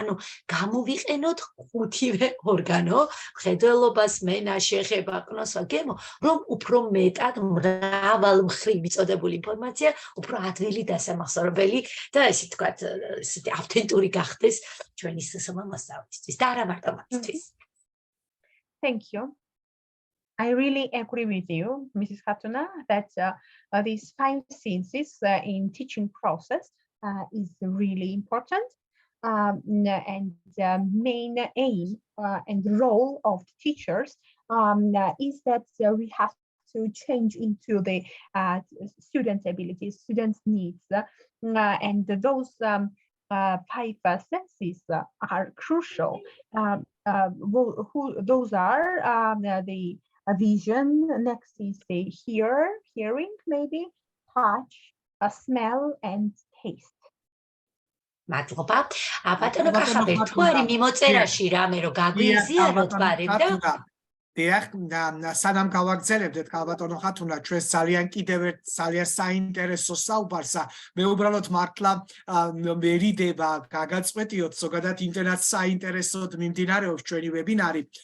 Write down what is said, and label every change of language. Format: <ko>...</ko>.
<ka>ანუ გამოვიყენოთ ხუთივე ორგანო, მხედველობა, სმენა, შეხება, ყნოსვა, გემო, რომ უფრო მეტად მრავალმხრივ მიწოდებული ინფორმაცია, უფრო ადვილი დასამახსოვრებელი და ესე ვთქვათ, ავთენტური გახდეს ჩვენი SSM მოსწავლისთვის და არა მარტო მათთვის.</ka> <en>Thank you. I really agree with you, Mrs. Khatuna, that these 5 senses in teaching process is really important. And the main aim and role of the teachers is that we have to change into the students' abilities, students' needs. And those 5 senses are crucial. Those are the vision, next is the hearing maybe, touch, smell and taste.</en> <ka>მადლობა. ბატონო კახაბერ, თუ არის მიმოწერაში რამე რომ გაგვიზიაროთ ბარემ დიახ, სანამ გავაგრძელებდეთ ქალბატონო ხათუნა ჩვენს ძალიან საინტერესო საუბარს, მე უბრალოდ მართლა მერიდება გაგაწყვეტიოთ ზოგადად იმდენად საინტერესოდ მიმდინარეობს ჩვენი ვებინარი.</ka>